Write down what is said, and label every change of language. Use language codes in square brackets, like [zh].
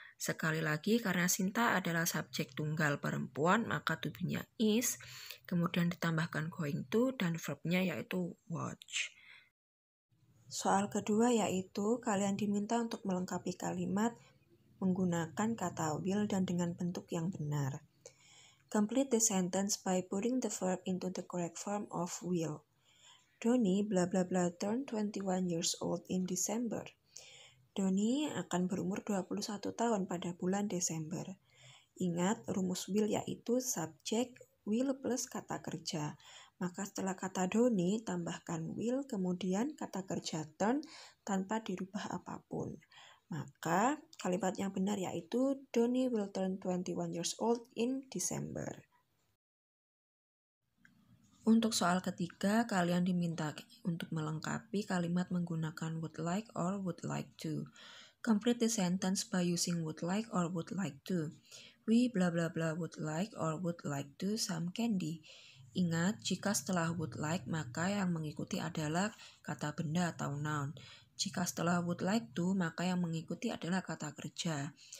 [id] Sekali lagi karena Sinta adalah subjek tunggal perempuan, maka to be-nya is, kemudian ditambahkan going to dan verb-nya yaitu watch. Soal kedua yaitu kalian diminta untuk melengkapi kalimat menggunakan kata will dan dengan bentuk yang benar. [en] Complete the sentence by putting the verb into the correct form of will. Doni bla bla bla turned 21 years old in December. [id] Doni akan berumur 21 tahun pada bulan Desember. Ingat, rumus will yaitu subjek will plus kata kerja. Maka setelah kata Doni, tambahkan will, kemudian kata kerja turn tanpa dirubah apapun. Maka kalimat yang benar yaitu [en] Doni will turn 21 years old in December. [id] Untuk soal ketiga, kalian diminta untuk melengkapi kalimat menggunakan would like or would like to. [en] Complete the sentence by using would like or would like to. We bla bla bla would like or would like to some candy. [id] Ingat, jika setelah would like, maka yang mengikuti adalah kata benda atau noun. Jika setelah would like to, maka yang mengikuti adalah kata kerja.